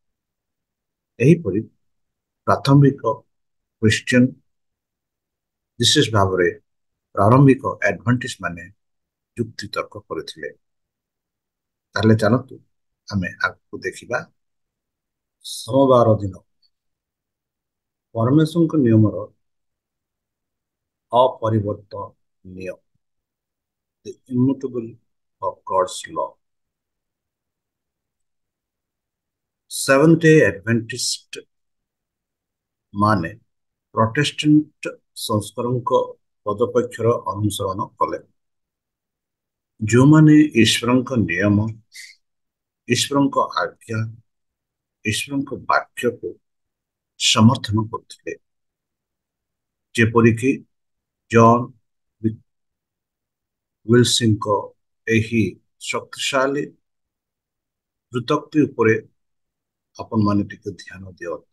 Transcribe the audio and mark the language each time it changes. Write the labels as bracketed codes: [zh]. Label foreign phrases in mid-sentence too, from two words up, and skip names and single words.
[or] ଏହିପରି ପ୍ରାଥମିକ ଖ୍ରୀଷ୍ଟିଆନ, ବିଶେଷ ଭାବରେ ପ୍ରାରମ୍ଭିକ ଆଡଭେଣ୍ଟିଷ୍ଟ ମାନେ ଯୁକ୍ତି ତର୍କ କରିଥିଲେ। ତାହେଲେ ଚାଲନ୍ତୁ ଆମେ ଆଗକୁ ଦେଖିବା। ସୋମବାର ଦିନ ପରମେଶ୍ୱରଙ୍କ ନିୟମର ଅପରିବର୍ତ୍ତନୀୟ, [en] the immutable of God's law. [or] Seventh Day Adventist ମାନେ ପ୍ରୋଟେଷ୍ଟାଣ୍ଟ ସଂସ୍କରଣଙ୍କ ପଦପକ୍ଷର ଅନୁସରଣ କଲେ। ଯେଉଁମାନେ ଈଶ୍ୱରଙ୍କ ନିୟମ, ଈଶ୍ୱରଙ୍କ ଆଜ୍ଞା, ଈଶ୍ୱରଙ୍କ ବାକ୍ୟକୁ ସମର୍ଥନ କରୁଥିଲେ, ଯେପରିକି ଜନ୍ ୱିଲ୍ସଙ୍କ ଏହି ଶକ୍ତିଶାଳୀ ଯୁକ୍ତି ଉପରେ ଆପଣମାନେ ଟିକେ ଧ୍ୟାନ ଦିଅନ୍ତୁ।